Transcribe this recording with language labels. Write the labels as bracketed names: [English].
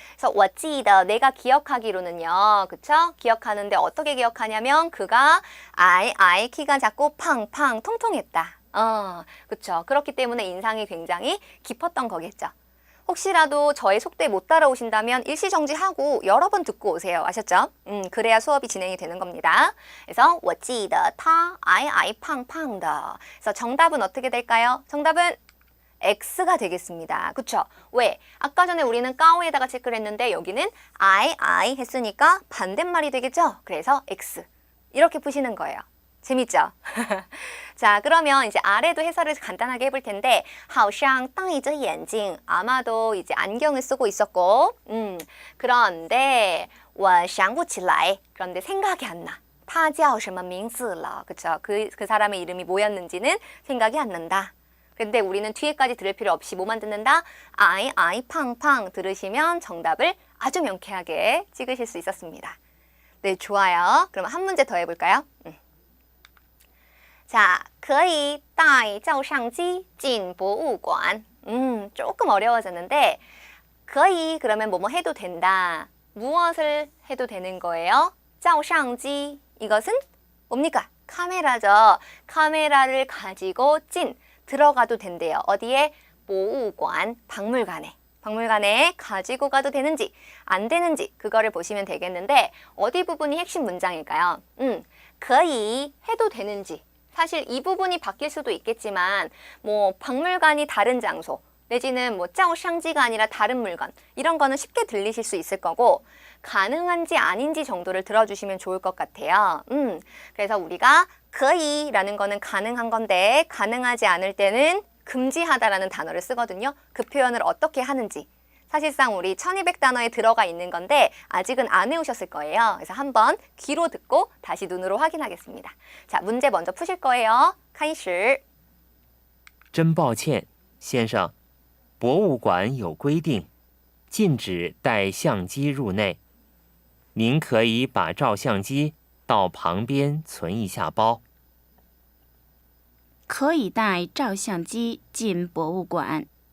[Korean] 그래서 [Chinese] 我记得 [Korean] 내가 기억하기로는요. 그쵸? 기억하는데 어떻게 기억하냐면 그가 키가 작고 팡팡 통통했다. 그쵸? 그렇기 때문에 인상이 굉장히 깊었던 거겠죠. 혹시라도 저의 속도에 못 따라오신다면 일시정지하고 여러 번 듣고 오세요. 아셨죠? 그래야 수업이 진행이 되는 겁니다. 그래서 [Chinese] 我记得他矮矮胖胖的. [Korean] 그래서 정답은 어떻게 될까요? 정답은 X가 되겠습니다. 그쵸? 왜? 아까 전에 우리는 까오에다가 체크를 했는데 여기는 I 했으니까 반대말이 되겠죠? 그래서 X. 이렇게 푸시는 거예요. 재밌죠? 자, 그러면 이제 아래도 해설을 간단하게 해볼 텐데 [Chinese] 好像戴着眼镜 [Korean] 아마도 이제 안경을 쓰고 있었고 그런데 [Chinese] 我想不起来 [Korean] 그런데 생각이 안 나. [Chinese] 他叫什么名字了 [Korean] 그쵸? 그 사람의 이름이 뭐였는지는 생각이 안 난다. 근데 우리는 뒤에까지 들을 필요 없이 뭐만 듣는다? 팡팡 들으시면 정답을 아주 명쾌하게 찍으실 수 있었습니다. 네, 좋아요. 그럼 한 문제 더 해볼까요? 자, [Chinese] 可以带照相机进博物馆. [Korean] 조금 어려워졌는데 可以 그러면 뭐뭐 해도 된다. 무엇을 해도 되는 거예요? 照相机 이것은 뭡니까? 카메라죠. 카메라를 가지고 들어가도 된대요. 어디에? 博物馆 박물관에. 박물관에 가지고 가도 되는지 안 되는지 그거를 보시면 되겠는데 어디 부분이 핵심 문장일까요? 可以 해도 되는지 사실 이 부분이 바뀔 수도 있겠지만 뭐 박물관이 다른 장소 내지는 뭐 짜오샹지가 아니라 다른 물건 이런 거는 쉽게 들리실 수 있을 거고 가능한지 아닌지 정도를 들어주시면 좋을 것 같아요. 그래서 우리가 거의라는 거는 가능한 건데 가능하지 않을 때는 금지하다라는 단어를 쓰거든요. 그 표현을 어떻게 하는지 사실상 우리 1200단어에 들어가 있는 건데 아직은 안 외우셨을 거예요. 그래서 한번 귀로 듣고 다시 눈으로 확인하겠습니다. 자, 문제 먼저 푸실 거예요. [Chinese] 开始真抱歉，先生，博物馆有规定，禁止带相机入内。您可以把照相机到旁边存一下包。可以带照相机进博物馆。